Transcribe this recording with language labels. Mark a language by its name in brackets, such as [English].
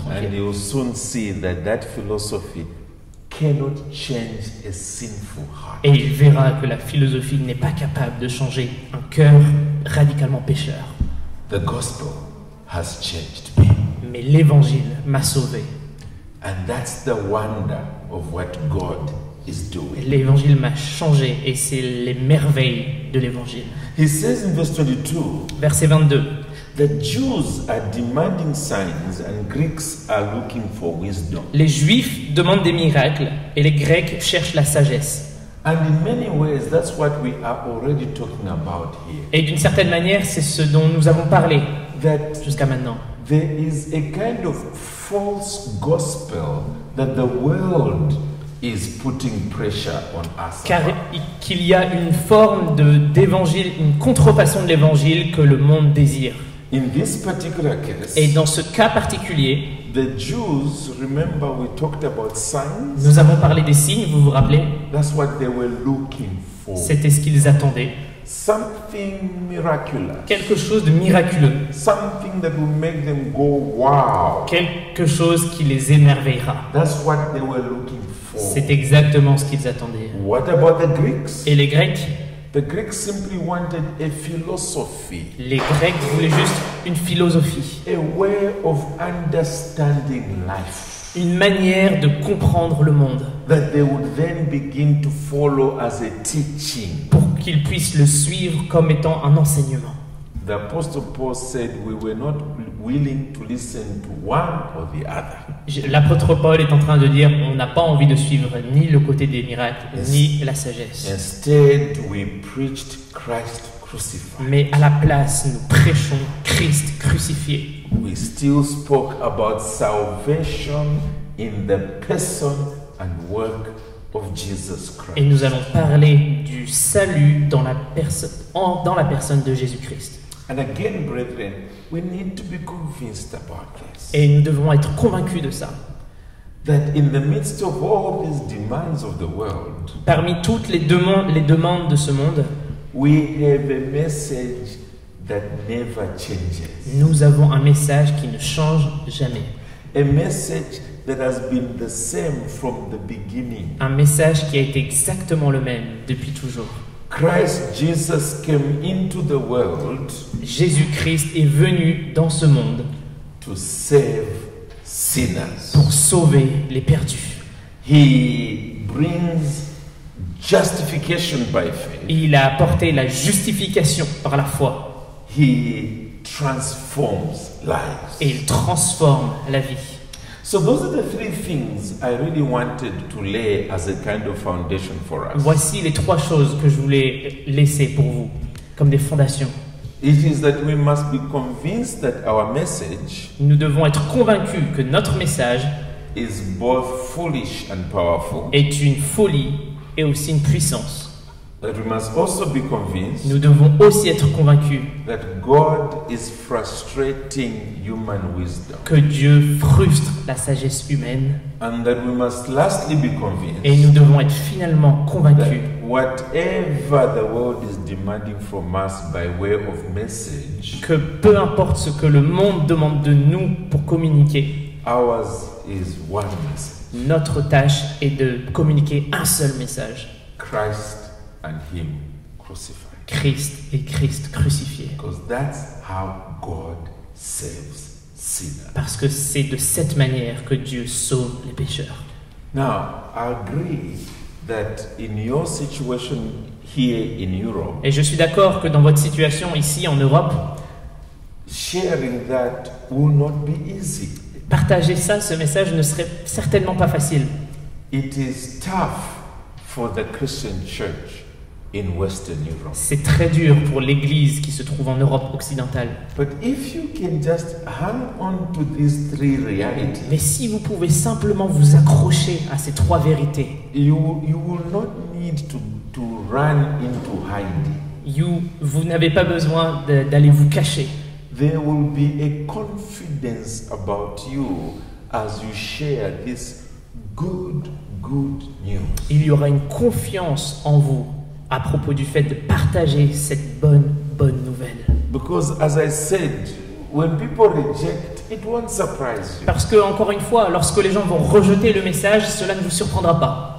[English] And [French] tranquille. [English] you'll soon see that that philosophy cannot change a sinful heart. [French] Et il verra que la philosophie n'est pas capable de changer un cœur radicalement pécheur. [English] The gospel has changed me. [French] Mais l'évangile m'a sauvé. [English] And that's the wonder of what God is doing. [French] L'évangile m'a changé et c'est les merveilles de l'évangile. [English] He says in verse 22, [French] Verset 22. [English] the Jews are demanding signs and Greeks are looking for wisdom. [French] Les Juifs demandent des miracles et les Grecs cherchent la sagesse. [English] And in many ways, that's what we are already talking about here. [French] Et d'une certaine manière, c'est ce dont nous avons parlé [English] That [French] jusqu'à maintenant. [English] there is a kind of false gospel that the world is putting pressure on us. [French] Car [English] about. [French] qu'il y a une forme d'évangile, une contrefaçon de l'évangile que le monde désire. [English] In this particular case, [French] Et dans ce cas particulier, [English] the Jews, remember we talked about signs? [French] nous avons parlé des signes, vous vous rappelez? [English] That's what they were looking for. [French] C'était ce qu'ils attendaient. [English] Something miraculous. [French] Quelque chose de miraculeux. [English] Something that will make them go, wow. [French] Quelque chose qui les émerveillera. [English] That's what they were looking for. [French] C'est exactement ce qu'ils attendaient. [English] What about the Greeks? [French] Et les Grecs? [English] The Greeks simply wanted a philosophy, [French] Les Grecs voulaient juste une philosophie, [English] a way of understanding life [French] une manière de comprendre le monde [English] that they would then begin to follow as a teaching. [French] pour qu'ils puissent le suivre comme étant un enseignement. [English] The Apostle Paul said we were not willing to listen to one or the other. [French] L'apôtre Paul est en train de dire on n'a pas envie de suivre ni le côté des miracles, ni la sagesse. [English] Instead, we preached Christ crucified. [French] Mais à la place, nous prêchons Christ crucifié. [English] We still spoke about salvation in the person and work of Jesus Christ. [French] Et nous allons parler du salut dans la personne de Jésus-Christ. [English] And again, brethren, we need to be convinced about this. [French] Et nous devons être convaincus de ça. [English] That in the midst of all these demands of the world, [French] Parmi toutes les demandes de ce monde, [English] we have a message that never changes. [French] nous avons un message qui ne change jamais. [English] A message that has been the same from the beginning. [French] Un message qui a été exactement le même depuis toujours. [English] Christ Jesus came into the world [French] Jésus-Christ est venu dans ce monde [English] to save sinners. [French] pour sauver les perdus. [English] He brings justification by faith. [French] Il a apporté la justification par la foi [English] He transforms lives. [French] et il transforme la vie. [English] So those are the three things I really wanted to lay as a kind of foundation for us. [French] Voici les trois choses que je voulais laisser pour vous comme des fondations. [English] It is that we must be convinced that our message [French] Nous devons être convaincus que notre message [English] is both foolish and powerful. [French] est une folie et aussi une puissance. [English] That we must also be convinced [French] Nous devons aussi être convaincus [English] that God is frustrating human wisdom. [French] que Dieu frustre la sagesse humaine. [English] And that we must lastly be [French] Et [English] convinced [French] nous devons être finalement convaincus [English] that whatever the world is demanding from us by way of message, [French] que peu importe ce que le monde demande de nous pour communiquer, [English] ours is one message. [French] notre tâche est de communiquer un seul message. [English] Christ and Him crucified. [French] Christ et Christ crucifié. [English] Because that's how God saves sinners. [French] Parce que c'est de cette manière que Dieu sauve les pécheurs. [English] Now, I agree that in your situation here in Europe, [French] Et je suis d'accord que dans votre situation ici en Europe, [English] sharing that will not be easy. [French] partager ça, ce message ne serait certainement pas facile. [English] It is tough for the Christian church in Western Europe. [French] C'est très dur pour l'Église qui se trouve en Europe occidentale. [English] But if you can just hang on to these three realities, [French] Mais si vous pouvez simplement vous accrocher à ces trois vérités, [English] you will not need to run into hiding. [French] vous n'avez pas besoin d'aller vous cacher. [English] There will be a confidence about you as you share this good news. [French] Il y aura une confiance en vous à propos du fait de partager cette bonne nouvelle. [English] Because as I said, when people reject, it won't surprise you. [French] Parce que, encore une fois, lorsque les gens vont rejeter le message, cela ne vous surprendra pas.